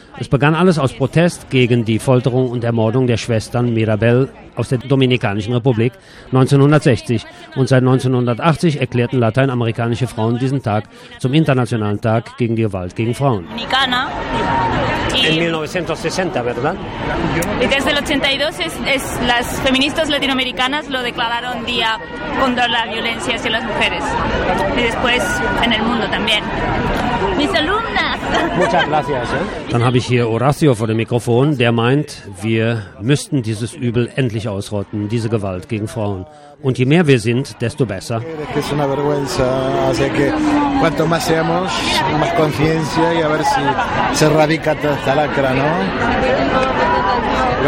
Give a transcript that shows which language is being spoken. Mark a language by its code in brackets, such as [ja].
[de] Es begann alles aus Protest gegen die Folterung und Ermordung der Schwestern Mirabel aus der Dominikanischen Republik 1960. Und seit 1980 erklärten lateinamerikanische Frauen diesen Tag zum Internationalen Tag gegen die Gewalt gegen Frauen. [es] Dominicana. En 1960, ¿verdad? Y desde el 82 es las feministas latinoamericanas lo declararon día contra la violencia hacia las mujeres. Y después en el mundo también. Mis alumnas. Muchas gracias. [de] Dann habe ich hier Horacio vor dem Mikrofon, der meint, wir müssten dieses Übel endlich ausrotten, diese Gewalt gegen Frauen. Und je mehr wir sind, desto besser. Es ist eine Vergüenza. [es] Así que cuanto más seamos, más conciencia y a ver si se erradica esta lacra, ¿no?